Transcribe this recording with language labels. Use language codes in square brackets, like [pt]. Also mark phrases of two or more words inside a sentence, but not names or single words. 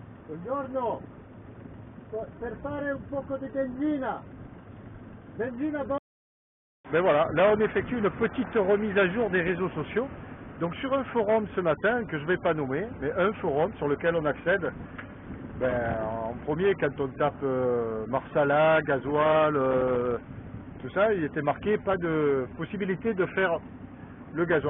[it] Buongiorno, per fare un poco di benzina. Benzina bon. [fr] Ben voilà, là on effectue une petite remise à jour des réseaux sociaux. Donc sur un forum ce matin, que je ne vais pas nommer, mais un forum sur lequel on accède, ben, en premier quand on tape Marsala, gasoil, tout ça, il était marqué pas de possibilité de faire le gasoil.